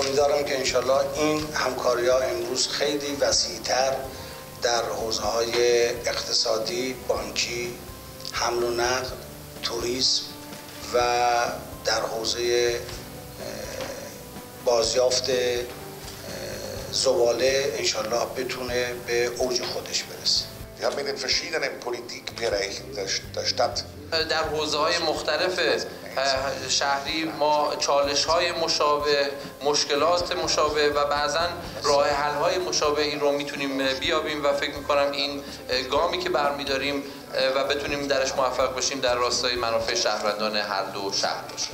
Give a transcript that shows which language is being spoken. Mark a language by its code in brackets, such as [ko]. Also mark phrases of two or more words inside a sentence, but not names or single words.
[fa] امیدوارم که انشالله این همکاری‌ها امروز خیلی وسیع‌تر در حوزه‌های اقتصادی، بانکی، حمل و نقل، توریسم و در حوزه بازیافت زباله انشالله بتونه به اوج خودش برسه. [de] Wir haben in den verschiedenen Politikbereichen der Stadt [fa] در حوزه‌های مختلف شهری ما چالش‌های مشابه، مشکلات مشابه و بعضاً راه حل‌های مشابهی رو میتونیم بیابیم و فکر می‌کنم این گامی که برمی‌داریم و بتونیم درش موفق باشیم در راستای منافع شهروندان هر دو شهر باشه.